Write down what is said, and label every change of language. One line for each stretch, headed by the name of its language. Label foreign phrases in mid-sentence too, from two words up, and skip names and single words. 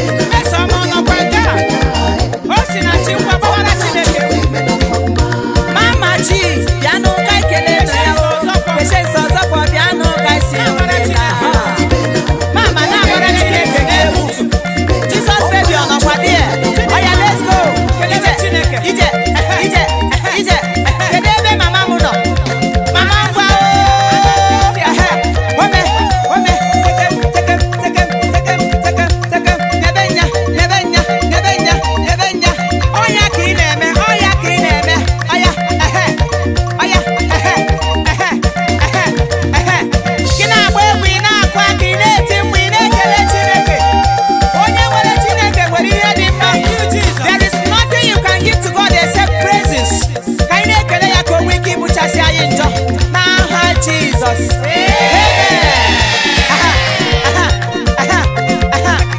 Igbo: Mmesoma ọ nọkwa nke a? O si na chi ngwa gbawara Chineke. Mama Chi, bịanụ ka anyị kelee nna ya o. Patience Ọzọfọ, bịanụ ka anyị si ya o meela. Mama na-agbara Chineke na-egwu. Jesus baby ọ nọkwa there? Oya,
English: let's go.
Igbo: Ije, ije, ije, ije. Kedu ebe mama m nọ? Mama ngwa o. Ome, ome. Sekem, sekem, sekem, sekem, sekem. Nyebe nya, nyebe nya, nyebe nya, nyebe nya. Oya ka ị na-eme, oya ka ị na-eme. Oya, ehe, oya, ehe, ehe, ehe, ehe. Gị na-agba egwu, ị na-akụ aka, ị na-eti mkpu, ị na-ekele Chineke. Onye nwere Chineke nwere ihe dị mma.
English: There is nothing you can give to God except praises.
Igbo: Ka anyị na-ekele ya ka o nwee ike ịbụchasị anyị njọ. N'aha Jizọs. Amen. Aha, aha, aha, aha.